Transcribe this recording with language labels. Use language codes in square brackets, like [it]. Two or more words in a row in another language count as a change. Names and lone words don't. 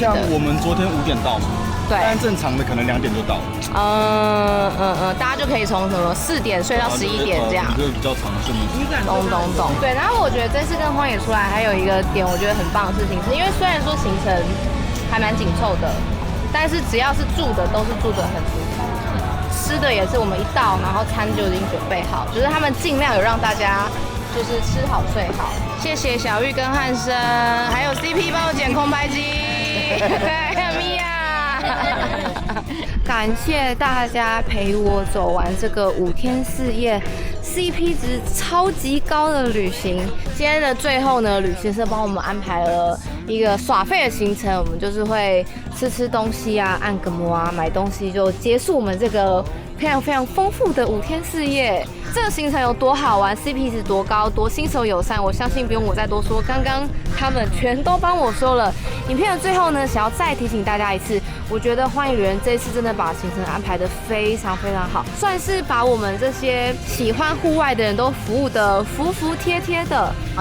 [zh] 就像我們昨天5點到嘛。對，但正常的可能2點就到了。大家就可以從什麼4點睡到11點這樣，一個比較長的睡眠時間。懂。對，然後我覺得這次跟荒野出來還有一個點，我覺得很棒的事情，是因為雖然說行程還蠻緊湊的，但是只要是住的都是住得很舒服，吃的也是我們一到，然後餐就已經準備好，就是他們盡量有讓大家就是吃好睡好。謝謝小玉跟漢生，還有 CP 幫我剪空拍機，對，還有米婭。感謝大家陪我走完這個5天4夜 CP 值超級高的旅行。今天的最後呢，旅行社幫我們安排了一個耍廢的行程，我們就是會吃東西啊，按個摩啊，買東西就結束我們這個非常非常豐富的5天4夜。這個行程有多好玩 ，CP 值多高，多新手友善，我相信不用我再多說，剛剛他們全都幫我說了。影片的最後呢，想要再提醒大家一次，我覺得荒野旅人這一次真的把行程安排得非常非常好，算是把我們這些喜歡戶外的人都服務得服服帖帖的啊。